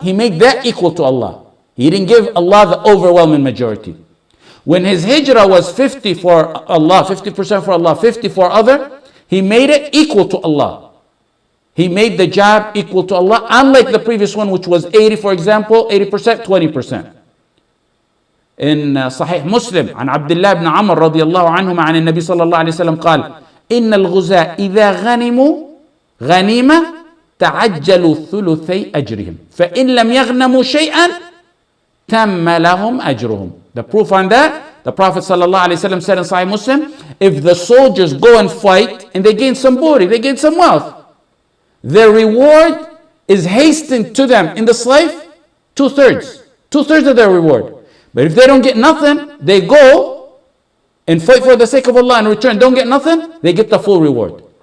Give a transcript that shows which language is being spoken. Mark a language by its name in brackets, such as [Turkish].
[English] He made that equal to Allah. He didn't give Allah the overwhelming majority. When his hijrah was 50 for Allah, 50% for Allah, 50 for other, he made it equal to Allah. He made the job equal to Allah, unlike the previous one, which was 80, for example, 80%, 20%. In Sahih Muslim, [Arabic] عن عبد الله بن عمر رضي الله عنهما عن النبي صلى الله عليه وسلم قال: إن الغزاة إذا غنموا غنيمة تعجلوا ثلثي أجرهم فإن لم يغنموا شيئا تم لهم أجرهم. [English] The proof on that, the Prophet ﷺ said in Sahih Muslim, if the soldiers go and fight and they gain some booty, they gain some wealth, their reward is hastened to them in the slave, two-thirds of their reward. But if they don't get nothing, they go and fight for the sake of Allah and return, don't get nothing, they get the full reward.